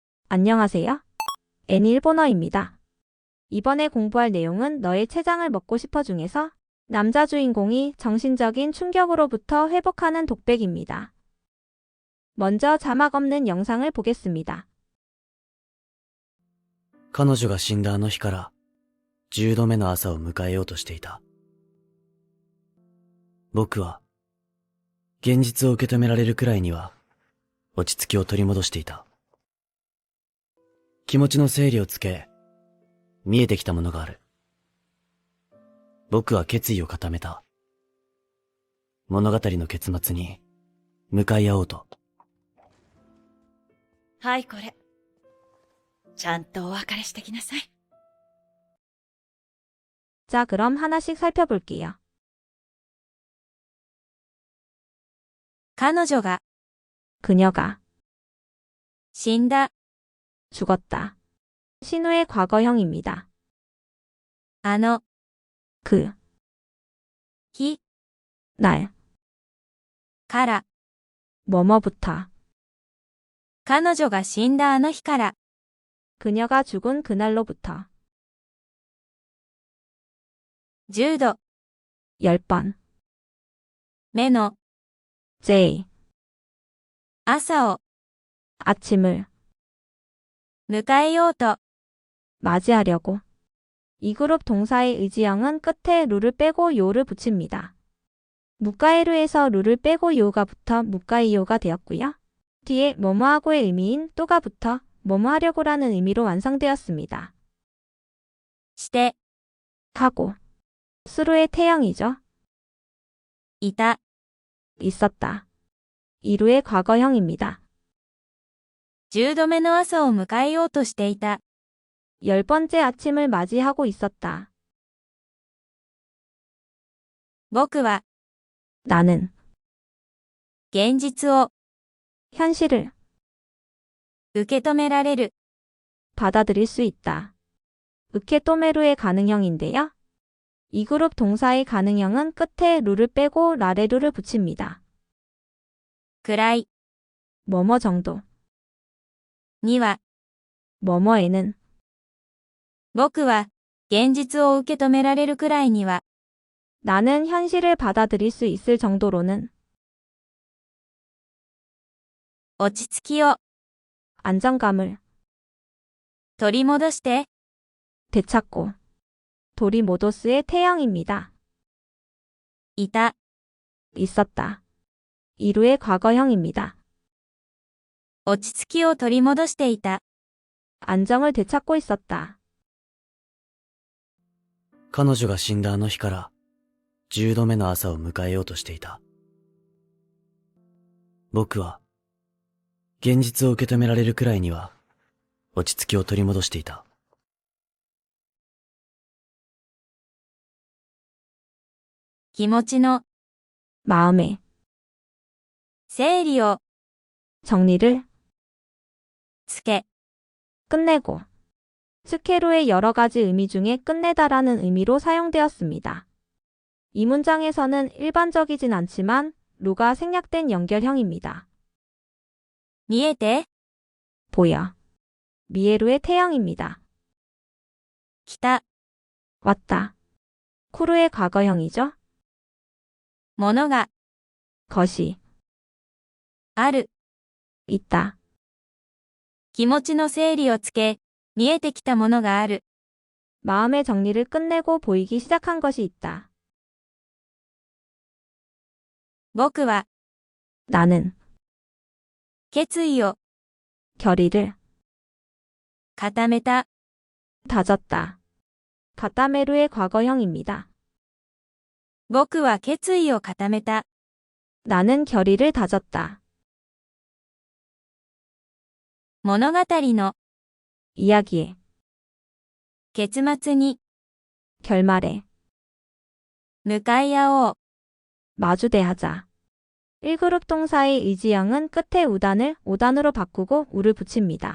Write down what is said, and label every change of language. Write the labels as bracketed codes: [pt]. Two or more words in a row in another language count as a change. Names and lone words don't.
[ko] 안녕하세요. 애니 일본어입니다. 이번에 공부할 내용은 너의 췌장을 먹고 싶어 중에서 남자 주인공이 정신적인 충격으로부터 회복하는 독백입니다. 먼저 자막 없는 영상을 보겠습니다. [ja] 彼女が死んだあの日から10度目の朝を迎えようとしていた。僕は現実を受け止められるくらいには落ち着きを取り戻していた。気持ちの整理をつけ、見えてきたものがある。僕は決意を固めた。物語の結末に向かい合おうと。はい、これ。ちゃんとお別れしてきなさい。 [ko] 자, 그럼 하나씩 살펴볼게요. [ja] 彼女が [ko] 그녀가 [ja] 死んだ [ko] 죽었다. 신우의 과거형입니다. [ja] あの [ko] 그 [ja] 日 [ko] 날 [ja] から [ko] 뭐뭐부터 [ja] 彼女が死んだあの日から [ko] 그녀가 죽은 그날로부터 [ja] 10度 [ko] 10번 [ja] 目の J 朝を [ko] 아침을 [ja] 迎えようと [ko] 맞이하려고. 이 그룹 동사의 의지형은 끝에 루를 빼고 요를 붙입니다. 무카에루에서 루를 빼고 요가 붙어 무카이요가 되었고요. 뒤에 뭐뭐하고의 의미인 또가 붙어 뭐뭐하려고라는 의미로 완성되었습니다. [ja] して [ko] 하고 수루의 태형이죠. [ja] いた [ko] 있었다. 이루의 과거형입니다. [ja] 10 度目の朝を迎えようとしていた [ko] 10번째 아침을 맞이하고 있었다. [ja] 僕は [ko] 나는 [ja] 現実を [ko] 현실을 [ja] 受け止められる [ko] 받아들일 수 있다. 으케토메루의 가능형인데요. 이 그룹 동사의 가능형은 끝에 루를 빼고 라레루를 붙입니다. [ja] くらい [ko] 뭐뭐 정도, [ja] には [ko] 뭐뭐에는 [ja] 僕は現実を受け止められるくらいには [ko] 나는 현실을 받아들일 수 있을 정도로는 [ja] 落ち着きを [ko] 안정감을 [ja] 取り戻して [ko] 되찾고 도리모도스의 태형입니다. [ja] いた [ko] 있었다. 이루의 과거형입니다. [ja] 落ち着きを取り戻していた [ko] 안정을 되찾고 있었다. [ja] 彼女が死んだあの日から10度目の朝を迎えようとしていた。僕は現実を受け止められるくらいには落ち着きを取り戻していた。気持ちの [ko] 마음의 [ja] 整理を [ko] 정리를 [ja] つけ [ko] 끝내고 스케로의 여러 가지 의미 중에 끝내다라는 의미로 사용되었습니다. 이 문장에서는 일반적이진 않지만 루가 생략된 연결형입니다. [ja] 見えて [ko] 보여. 미에루의 태형입니다. [ja] きた [ko] 왔다. 쿠루의 과거형이죠. [ja] ものが [ko] 것이 [ja] ある [ko] 있다. [ja] 気持ちの整理をつけ見えてきたものがある [ko] 마음의 정리를 끝내고 보이기 시작한 것이 있다. [ja] 僕は [ko] 나는 [ja] 決意を [ko] 결의를 [ja] 固めた [ko] 다졌다. 가타메루의 과거형입니다. [ja] 僕は決意を固めた [ko] 나는 결의를 다졌다. [ja] 物語の [ko] 이야기의 [ja] 結末に [ko] 결말에 [ja] 向かい合おう [ko] 마주대하자. 1그룹 동사의 의지형은 끝에 우단을 오단으로 바꾸고 우를 붙입니다.